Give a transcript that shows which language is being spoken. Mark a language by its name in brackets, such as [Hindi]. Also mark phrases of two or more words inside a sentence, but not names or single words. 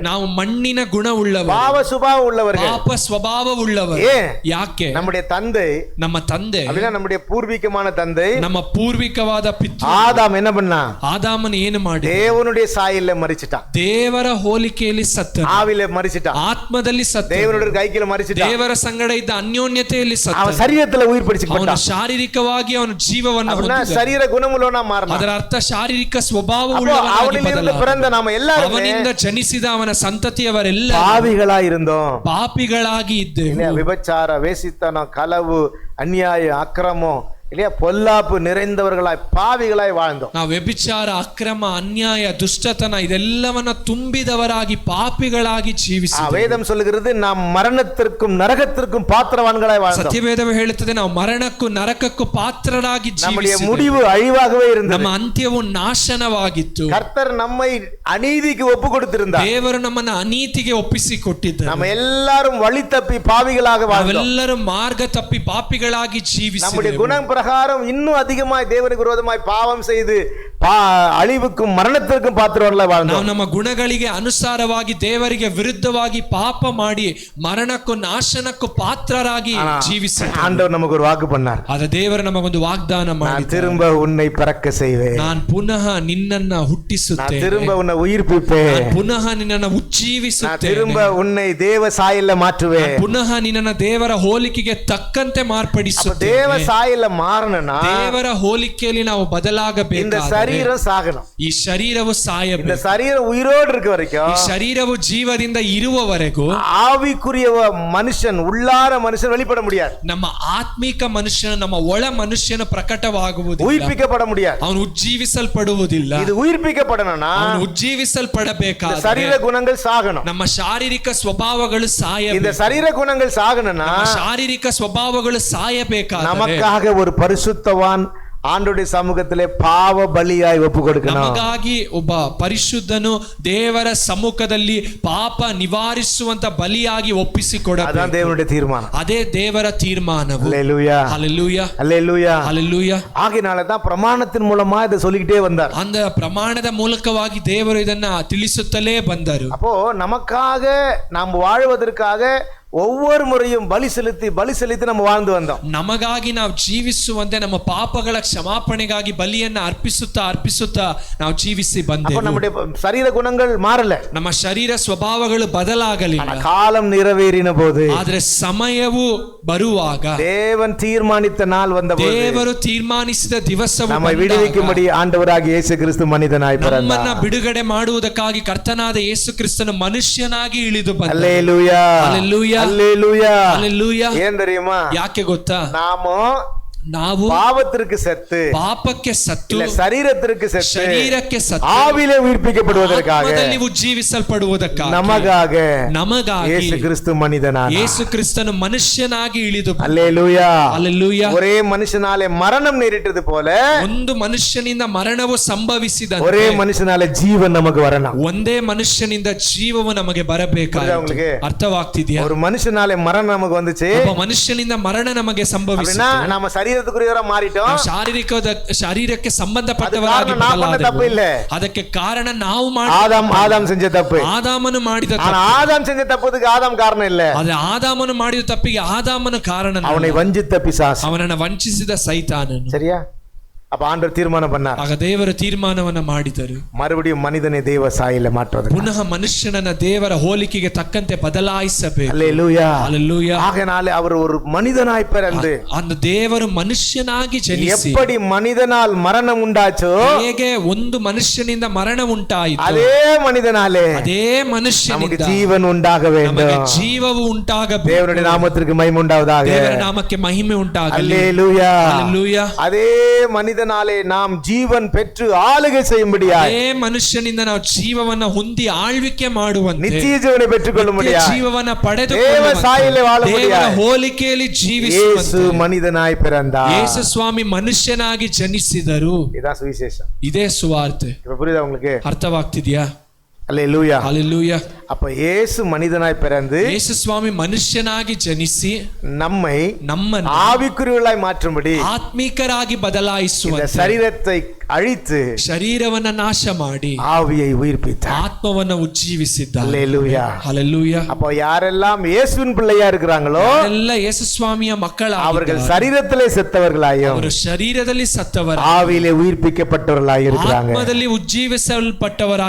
[Kannada] ನಾವು ಮಣ್ಣಿನ ಗುಣ ಉಳ್ಳವರು, [Tamil] பாவ சுபாவம் உள்ளவர்கள். [Kannada] ಪಾಪ ಸ್ವಭಾವ ಉಳ್ಳವರು. [Tamil] ஏன்? [Kannada] ಯಾಕೆ? [Tamil] நம்முடைய தந்தை, [Kannada] ನಮ್ಮ ತಂದೆ, [Tamil] அப்படின்னா நம்முடைய பூர்வீகமான தந்தை [Kannada] ನಮ್ಮ ಪೂರ್ವಿಕವಾದ ಪಿತೃ [Tamil] ஆதாம் என்ன பண்ணா? [Kannada] ಆದಾಮನ ಏನು ಮಾಡಿ? [Tamil] தேவனுடைய சாயல்ல மரிச்சிட்டான். [Kannada] ದೇವರ ಹೋಲಿಕೆಯಲ್ಲಿ ಸತ್ತ, [Tamil] ஆவில மரிச்சிட்டான். [Kannada] ಆತ್ಮದಲ್ಲಿ ಸತ್ತ, [Tamil] தேவனுடைய கைக்கில மரிச்சிட்டான். [Kannada] ದೇವರ ಸಂಗಡ ಇದ್ದ ಅನ್ಯೋನ್ಯತೆಯಲ್ಲಿ ಸತ್ತ. [Tamil] அவன் சரீரத்துல உயிர் [Kannada] ಅವನು [Tamil] பிடிச்சுக்கிட்டான். [Kannada] ಶಾರೀರಿಕವಾಗಿ ಅವನ ಜೀವವನ್ನು [Tamil] அப்படின்னா [Kannada] ಹೊಂದಿದ. [Tamil] சரீர குணமுள்ளவனா மாறினான். [Kannada] ಅದರ ಅರ್ಥ ಶಾರೀರಿಕ ಸ್ವಭಾವ [Tamil] அப்போ [Kannada] ಉಳ್ಳವನಾಗಿ [Tamil] அவனிலிருந்து [Kannada] ಬದಲಾದ. [Tamil] பிறந்த நாம எல்லாரும் [Kannada] ಅವನಿಂದ ಜನಿಸಿದ ಅವನ ಸಂತತಿಯವರೆಲ್ಲ [Tamil] பாவிகளா இருந்தோம். [Kannada] ಪಾಪಿಗಳಾಗಿ ಇದ್ದೆವು. [Tamil] இல்லையா? விபச்சார, வேசித்தனம், களவு, அநியாயம், அக்கிரமம், இல்லையா, பொல்லாப்பு நிறைந்தவர்களாய் பாவிகளாய் வாழ்ந்தோம். [Kannada] ನಾವು ವ್ಯಭಿಚಾರ, ಅಕ್ರಮ, ಅನ್ಯಾಯ, ದುಷ್ಟತನ ಇದೆಲ್ಲವನ್ನ ತುಂಬಿದವರಾಗಿ ಪಾಪಿಗಳಾಗಿ ಜೀವಿಸಿದೆವು. [Tamil] வேதம் சொல்லுகிறது நாம் மரணத்திற்கும் நரகத்திற்கும் பாத்திரவான்களாய் வாழ்ந்தோம். [Kannada] ಸತ್ಯವೇದವು ಹೇಳುತ್ತದೆ ನಾವು ಮರಣಕ್ಕೂ ನರಕಕ್ಕೂ ಪಾತ್ರರಾಗಿ [Tamil] நம்முடைய [Kannada] ಜೀವಿಸಿದೆವು. [Tamil] முடிவு அழிவாகவே இருந்தது. [Kannada] ನಮ್ಮ ಅಂತ್ಯವು ನಾಶನವಾಗಿತ್ತು. [Tamil] கர்த்தர் நம்மை அநீதிக்கு ஒப்பு கொடுத்திருந்தார். [Kannada] ದೇವರು ನಮ್ಮನ್ನ ಅನೀತಿಗೆ ಒಪ್ಪಿಸಿಕೊಟ್ಟಿದ್ದರು. [Tamil] நம்ம எல்லாரும் வழி தப்பி பாவிகளாக வாழ்ந்தோம். [Kannada] ನಾವೆಲ್ಲರೂ ಮಾರ್ಗ ತಪ್ಪಿ ಪಾಪಿಗಳಾಗಿ [Tamil] நம்முடைய [Kannada] ಜೀವಿಸಿದೆವು. [Tamil] குணம் பிரகாரம் இன்னும் அதிகமாய் தேவனுக்கு விரோதமாய் பாவம் செய்து அழிவுக்கும் மரணத்திற்கும் பாத்திரவான்களாய் [Kannada] ನಾವು [Tamil] வாழ்ந்தோம். [Kannada] ನಮ್ಮ ಗುಣಗಳಿಗೆ ಅನುಸಾರವಾಗಿ ದೇವರಿಗೆ ವಿರುದ್ಧವಾಗಿ ಪಾಪ ಮಾಡಿ ಮರಣಕ್ಕೂ ನಾಶನಕ್ಕೂ ಪಾತ್ರರಾಗಿ ಜೀವಿಸಿದೆವು. [Tamil] ஆண்டவர் நமக்கு ஒரு வாக்கு பண்ணார். [Kannada] ಆದ ದೇವರು ನಮಗೊಂದು ವಾಗ್ದಾನ [Tamil] நான் [Kannada] ಮಾಡಿ, [Tamil] திரும்ப உன்னை பிறக்க செய்வேன். [Kannada] ನಾನು ಪುನಃ ನಿನ್ನನ್ನ [Tamil] நான் [Kannada] ಹುಟ್ಟಿಸುತ್ತೇನೆ. [Tamil] திரும்ப உன்னை உயிர்ப்பிப்பேன். [Kannada] ನಾನು ಪುನಃ ನಿನ್ನನ್ನ [Tamil] நான் [Kannada] ಉಜ್ಜೀವಿಸುತ್ತೇನೆ. [Tamil] திரும்ப உன்னை தேவ சாயல்ல மாற்றுவேன். [Kannada] ನಾನು ಪುನಃ ನಿನ್ನನ್ನ ದೇವರ ಹೋಲಿಕೆಗೆ ತಕ್ಕಂತೆ [Tamil] அப்ப [Kannada] ಮಾರ್ಪಡಿಸುತ್ತೇನೆ. [Tamil] தேவ சாயல்ல மாறணும்னா [Kannada] ದೇವರ ಹೋಲಿಕೆಯಲ್ಲಿ ನಾವು [Tamil] இந்த [Kannada] ಬದಲಾಗಬೇಕು. [Tamil] சரீரம் சாகணும். [Kannada] ಈ ಶರೀರವು [Tamil] இந்த [Kannada] ಸಾಯಬೇಕು. [Tamil] சரீரம் உயிரோடு இருக்க [Kannada] ಈ [Tamil] வரைக்கும் [Kannada] ಶರೀರವು ಜೀವದಿಂದ ಇರುವವರೆಗೂ [Tamil] ஆவிக்குரிய மனுஷன், உள்ளார மனுஷன் வெளிப்பட முடியாது. [Kannada] ನಮ್ಮ ಆತ್ಮಿಕ ಮನುಷ್ಯನು, ನಮ್ಮ ಒಳ ಮನುಷ್ಯನು ಪ್ರಕಟವಾಗುವುದಿಲ್ಲ. [Tamil] உயிர்ப்பிக்கப்பட முடியாது. [Kannada] ಅವನು ಉಜ್ಜೀವಿಸಲ್ಪಡುವುದಿಲ್ಲ. [Tamil] இது உயிர்ப்பிக்கப்படணும்னா [Kannada] ಅವನು [Tamil] இந்த [Kannada] ಉಜ್ಜೀವಿಸಲ್ಪಡಬೇಕಾದರೆ [Tamil] சரீர குணங்கள் சாகணும். [Kannada] ನಮ್ಮ ಶಾರೀರಿಕ ಸ್ವಭಾವಗಳು [Tamil] இந்த [Kannada] ಸಾಯಬೇಕು. [Tamil] சரீர குணங்கள் சாகணும்னா [Kannada] ನಮ್ಮ ಶಾರೀರಿಕ ಸ್ವಭಾವಗಳು ಸಾಯಬೇಕಾದರೆ [Tamil] நமக்காக ஒரு பரிசுத்தவான் ஆண்டவருடைய சமூகத்திலே பாவ பலியாய் ஒப்பு கொடுக்கணும். [Kannada] ನಮಗಾಗಿ ಒಬ್ಬ ಪರಿಶುದ್ಧನು ದೇವರ ಸಮ್ಮುಖದಲ್ಲಿ ಪಾಪ ನಿವಾರಿಸುವಂತ ಬಲಿಯಾಗಿ [Tamil] அதான் [Kannada] ಒಪ್ಪಿಸಿಕೊಡಬೇಕು. [Tamil] தேவனுடைய தீர்மானம். [Kannada] ಅದೇ ದೇವರ ತೀರ್ಮಾನವು. [Tamil] அல்லேலூயா, [Kannada] ಹಲ್ಲೆಲೂಯಾ, [Tamil] அல்லேலூயா. [Kannada] ಹಲ್ಲೆಲೂಯಾ. [Tamil] ஆகையினால தான் பிரமாணத்தின் மூலமா இதை சொல்லிக்கிட்டே வந்தார். [Kannada] ಅಂದ ಪ್ರಮಾಣದ ಮೂಲಕವಾಗಿ ದೇವರು ಇದನ್ನ ತಿಳಿಸುತ್ತಲೇ ಬಂದರು. [Tamil] அப்போ நமக்காக நாம் வாழ்வதற்காக ஒவ்வொரு முறையும் பலி செலுத்தி நம்ம வாழ்ந்து வந்தோம். [Kannada] ನಮಗಾಗಿ ನಾವು ಜೀವಿಸುವಂತೆ ನಮ್ಮ ಪಾಪಗಳ ಕ್ಷಮಾಪಣೆಗಾಗಿ ಬಲಿಯನ್ನ ಅರ್ಪಿಸುತ್ತಾ ನಾವು ಜೀವಿಸಿ [Tamil] அப்ப [Kannada] ಬಂದೆವು. [Tamil] நம்முடைய சரீர குணங்கள் மாறல. [Kannada] ನಮ್ಮ ಶರೀರ ಸ್ವಭಾವಗಳು ಬದಲಾಗಲಿಲ್ಲ. [Tamil] காலம் நிறைவேறின போது, [Kannada] ಆದ್ರೆ ಸಮಯವು ಬರುವಾಗ, [Tamil] தேவன் தீர்மானித்த நாள் வந்தபோது, [Kannada] ದೇವರು ತೀರ್ಮಾನಿಸಿದ ದಿವಸವು [Tamil] நம்மை விடுவிக்கும்படி ஆண்டவராகிய இயேசு கிறிஸ்து மனிதனாய் [Kannada] ನಮ್ಮನ್ನ [Tamil] பிறந்தார். [Kannada] ಬಿಡುಗಡೆ ಮಾಡುವುದಕ್ಕಾಗಿ ಕರ್ತನಾದ ಯೇಸು ಕ್ರಿಸ್ತನು ಮನುಷ್ಯನಾಗಿ ಇಳಿದು ಬಂದನು. [Tamil] அல்லேலூயா, [Kannada] ಹಲ್ಲೆಲೂಯಾ. [Tamil] அல்லேலூயா. [Kannada] Hallelujah. [Tamil] ಏನ್ தெரியுமா? [Kannada] ಯಾಕೆ ಗೊತ್ತಾ? ನಾವು [Tamil] பாவத்திற்கு செத்து, [Kannada] ಪಾಪಕ್ಕೆ ಸತ್ತು, [Tamil] இல்ல சரீரத்திற்கு செத்து, [Kannada] ಶರೀರಕ್ಕೆ ಸತ್ತು, [Tamil] ஆவிலே உயிர்ப்பிக்கப்படுவதற்காக, [Kannada] ಆತ್ಮದಲ್ಲಿ ಉಜ್ಜೀವಿಸಲ್ಪಡುವುದಕ್ಕಾಗಿ, ನಮಗಾಗಿ [Tamil] இயேசு கிறிஸ்து மனிதனானார். [Kannada] ಯೇಸು ಕ್ರಿಸ್ತನು ಮನುಷ್ಯನಾಗಿ ಇಳಿದು ಬಂದನು. [Tamil] அல்லேலூயா. [Kannada] Hallelujah. [Tamil] ஒரே மனுஷனாலே மரணம் நேரிட்டது போல, [Kannada] ಒಂದು ಮನುಷ್ಯನಿಂದ ಮರಣವು ಸಂಭವಿಸಿದಂತೆ, [Tamil] ஒரே மனுஷனாலே ஜீவன் நமக்கு வரணும். [Kannada] ಒಂದೇ ಮನುಷ್ಯನಿಂದ ಜೀವವು ನಮಗೆ ಬರಬೇಕಾಯಿತು. ಅರ್ಥವಾಗ್ತಿದೆಯಾ? [Tamil] ஒரு மனுஷனாலே மரணம் நமக்கு வந்துச்சு, [Kannada] ಒಬ್ಬ ಮನುಷ್ಯನಿಂದ ಮರಣ ನಮಗೆ ಸಂಭವಿಸಿತು. [Tamil] நாம சரீரத்துக்குரியவரா மாறிட்டோம். [Kannada] ಶರೀರಕ್ಕೆ ಸಂಬಂಧಪಟ್ಟವರಾಗಿ ತಪ್ಪು ಇಲ್ಲ. ಅದಕ್ಕೆ ಕಾರಣ ನಾವು [Tamil] ஆதாம் செஞ்ச தப்பு. [Kannada] ಆದಾಮನು ಮಾಡಿದ ತಪ್ಪು. [Tamil] ஆனா ஆதாம் செஞ்ச தப்புக்கு ஆதாம் காரணம் இல்ல. [Kannada] ಅದು ಆದಾಮನು ಮಾಡಿದ ತಪ್ಪಿಗೆ ಆದಾಮನು ಕಾರಣ. [Tamil] அவனை வஞ்சித்த பிசாசு, [Kannada] ಅವನನ್ನು ವಂಚಿಸಿದ ಸೈತಾನನು. [Tamil] சரியா? அப்ப ஆண்டவர் தீர்மானம் பண்ணார். [Kannada] ಆಗ ದೇವರು ತೀರ್ಮಾನವನ್ನ ಮಾಡಿದರು, [Tamil] மறுபடியும் மனிதனை தேவ சாயல மாற்றுவது, ಪುನಃ ಮನುಷ್ಯನನ್ನ ದೇವರ ಹೋಲಿಕೆಗೆ ತಕ್ಕಂತೆ ಬದಲಾಯಿಸಬೇಕು. அல்லேலூயா. அல்லேலೂயா. ஆகையால் அவர் ஒரு மனிதனாய் பிறந்து, [Kannada] அந்த ದೇವರು ಮನುಷ್ಯನಾಗಿ ಜನಿಸಿ, [Tamil] எப்படி மனிதனால் மரணம் உண்டாச்சோ, [Kannada] ಹೇಗೆ ಒಂದು ಮನುಷ್ಯನಿಂದ ಮರಣ ಉಂಟಾಯಿತು, [Tamil] அதே மனிதனாலே [Kannada] ಅದೇ ಮನುಷ್ಯನಿಂದ [Tamil] ஜீவன் உண்டாக வேண்டும். [Kannada] ನಮಗೆ ಜೀವವು ಉಂಟಾಗಬೇಕು. [Tamil] தேவனுடைய நாமத்திற்கு மகிமை உண்டாவதாக. [Kannada] ದೇವರ ನಾಮಕ್ಕೆ ಮಹಿಮೆ ಉಂಟಾಗಲಿ. [Tamil] அல்லேலூயா. அல்லேலூயா. அதே மனிதனாலே நாம் ஜீவன் பெற்று ஆளுகை செய்யும்படியாய், [Kannada] ಅದೇ ಮನುಷ್ಯನಿಂದ ನಾವು ಜೀವವನ್ನ ಹೊಂದಿ ಆಳ್ವಿಕೆ ಮಾಡುವಂತೆ, [Tamil] நித்திய ஜீவனை பெற்றுக்கொள்ளும்படியாய், [Kannada] ಜೀವವನ್ನ [Tamil] தேவ சாயலிலே [Kannada] ಪಡೆದುಕೊಳ್ಳುವಂತೆ, [Tamil] வாழும்படியாய் [Kannada] ದೇವರ ಹೋಲಿಕೆಯಲ್ಲಿ [Tamil] இயேசு [Kannada] ಜೀವಿಸುವಂತೆ [Tamil] மனிதனாய் பிறந்தார். [Kannada] ಯೇಸು ಸ್ವಾಮಿ ಮನುಷ್ಯನಾಗಿ ಜನಿಸಿದರು. [Tamil] இதான் சுவிசேஷம். [Kannada] ಇದೇ ಸುವಾರ್ತೆ. [Tamil] இப்ப புரியுதா உங்களுக்கு? [Kannada] ಅರ್ಥವಾಗ್ತಿದ್ಯಾ? [Tamil] அல்லேலூயா. [Kannada] ಹಲ್ಲೆಲೂಯಾ. [Tamil] அப்ப இயேசு மனிதனாய் பிறந்து [Kannada] ಯೇಸು ಸ್ವಾಮಿ ಮನುಷ್ಯನಾಗಿ ಜನಿಸಿ [Tamil] நம்மை ஆவிக்குரியவர்களாய் மாற்றும்படி, [Kannada] ಆತ್ಮೀಕರಾಗಿ ಬದಲಾಯಿಸುವಂತೆ, [Tamil] சரீரத்தை அழித்து [Kannada] ಶರೀರವನ್ನ ನಾಶ ಮಾಡಿ [Tamil] ஆவியை உயிர்ப்பித்தார். [Kannada] ಆತ್ಮವನ್ನ ಉಜ್ಜೀವಿಸಿದ್ದಾರೆ. [Tamil] அல்லேலூயா. [Kannada] ಹಲ್ಲೆಲೂಯಾ. [Tamil] அப்போ யாரெல்லாம் இயேசுவின் பிள்ளையா இருக்கிறாங்களோ, [Kannada] ಎಲ್ಲ ಯೇಸು ಸ್ವಾಮಿಯ [Tamil] அவர்கள் சரீரத்திலே செத்தவர்களாயும் [Kannada] ಅವರು ಶರೀರದಲ್ಲಿ ಸತ್ತವರ, [Tamil] ஆவியிலே உயிர்ப்பிக்கப்பட்டவர்களாய் இருக்கிறாங்க. [Kannada] ಆತ್ಮದಲ್ಲಿ ಉಜ್ಜೀವಿಸಲ್ಪಟ್ಟವರಾಗಿ,